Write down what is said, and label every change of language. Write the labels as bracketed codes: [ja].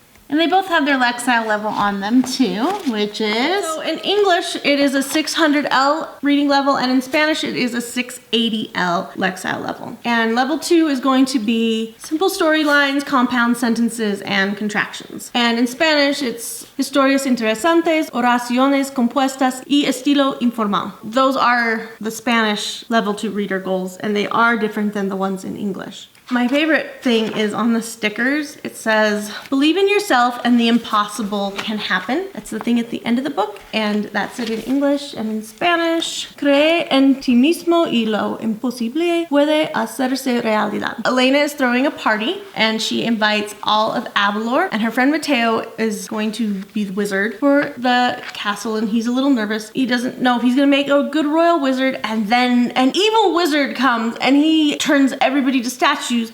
[en] And they both have their Lexile level on them too, which is... So in English, it is a 600L reading level, and in Spanish, it is a 680L Lexile level. And level 2 is going to be simple storylines, compound sentences, and contractions. And in Spanish, it's [es] historias interesantes, oraciones compuestas, y estilo informal. [en] Those are the Spanish level 2 reader goals, and they are different than the ones in English. My favorite thing is on the stickers. It says, believe in yourself and the impossible can happen. That's the thing at the end of the book. And that's it in English and in Spanish. [es] Cree en ti mismo y lo imposible puede hacerse realidad. [en] Elena is throwing a party and she invites all of Avalor, and her friend Mateo is going to be the wizard for the castle, and he's a little nervous. He doesn't know if he's gonna make a good royal wizard, and then an evil wizard comes and he turns everybody to statues.